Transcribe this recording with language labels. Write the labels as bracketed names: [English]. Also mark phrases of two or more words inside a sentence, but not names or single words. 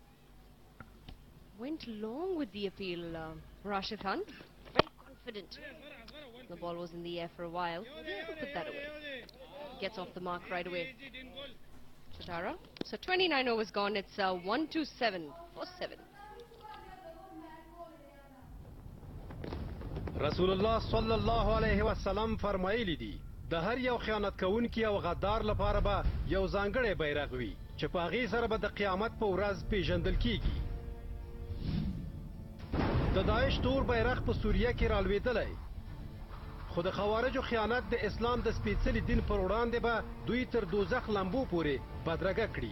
[English] Went long with the appeal, Rashid Khan. Very confident. The ball was in the air for a while. Put that away. Gets off the mark right away. Chatara. So 29 overs gone. It's 1-2-7 for 7. [Arabic] رسول الله صلی الله علیه و سلم [Pashto] فرمایلی دي د هر یو خیانت کوونکی او غدار لپاره به یو ځانګړی بیرغ وي چې په هغې سره به د قیامت په ورځ پیژندل کیږي. د داعش تور بیرغ په سوریه کې رالوېدلی، خو د خوارجو خیانت د اسلام د سپېڅلي دین پر وړاندې به دوی تر دوزخ لمبو پورې بدرګه کړي.